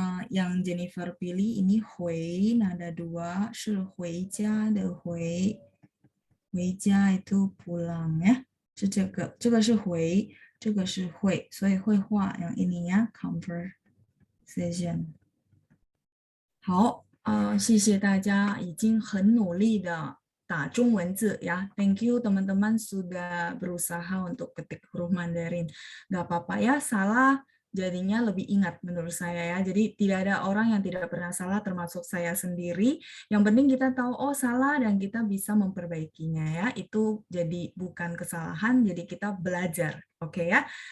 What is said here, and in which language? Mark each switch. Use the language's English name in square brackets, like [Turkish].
[Chinese] Yang Jennifer pilih ini 回 nada 2 是回家的回，回家 [Indonesian] itu pulang ya， [Chinese] 是这个是回，这个是会，所以绘画 yang ini ya conversation。好，谢谢大家已经很努力的打中文字ya. [Indonesian] Thank you teman-teman sudah berusaha untuk ketik huruf Mandarin. Gak apa-apa ya, salah jadinya lebih ingat menurut saya ya. Jadi tidak ada orang yang tidak pernah salah termasuk saya sendiri. Yang penting kita tahu oh salah dan kita bisa memperbaikinya ya. Itu jadi bukan kesalahan, jadi kita belajar. Oke ya.